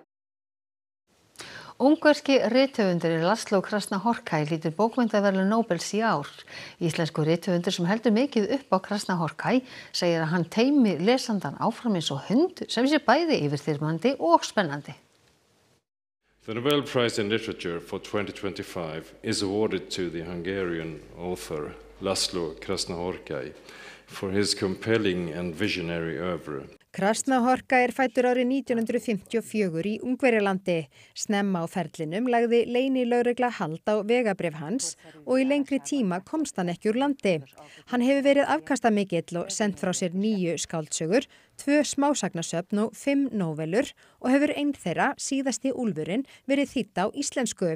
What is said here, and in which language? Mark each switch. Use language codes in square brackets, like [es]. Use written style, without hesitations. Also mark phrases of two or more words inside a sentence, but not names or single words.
[is] Ungverski rithöfundurinn Laszlo Krasznahorkai hlýtur bókmenntaverðlaun Nóbels í ár. Íslenskur rithöfundur sem heldur mikið upp á Krasznahorkai segir að hann teymi lesandan áfram eins og hund sem sé bæði yfirþyrmandi og spennandi. [en] The Nobel Prize in Literature for 2025 is awarded to the Hungarian author Laszlo Krasznahorkai for his compelling and visionary oeuvre. [is] Krasznahorkai fæddur árið 1954 í Ungverjalandi. Snemma á ferlinum lagði leynilögregla hald á vegabréf hans og í lengri tíma komst hann ekki úr landi. Hann hefur verið afkastamikill og sent frá sér 9 skáldsögur, 2 smásagnasöfn og 5 nóvelur og hefur ein þeirra, Síðasti úlfurinn, verið þýdd á íslensku.